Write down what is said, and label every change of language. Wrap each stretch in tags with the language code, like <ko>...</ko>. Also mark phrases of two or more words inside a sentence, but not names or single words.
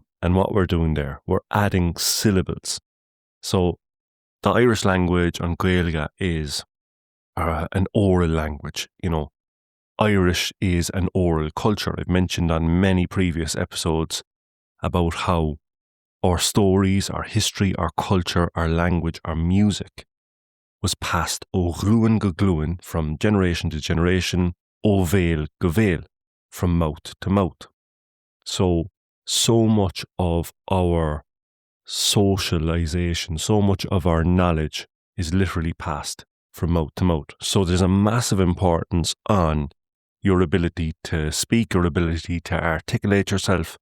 <en>And what we're doing there, we're adding syllables. So the Irish language on Gaeilge is an oral language. You know, Irish is an oral culture. I've mentioned on many previous episodes about how our stories, our history, our culture, our language, our music was passed</en> <ga>ó gluain go gluain,</ga> <en>from generation to generation,</en> <ga>ó bhéal go bhéal,</ga> <en>from mouth to mouth. So much of our socialization, so much of our knowledge is literally passed from mouth to mouth. So there's a massive importance on your ability to speak, your ability to articulate yourself.</en>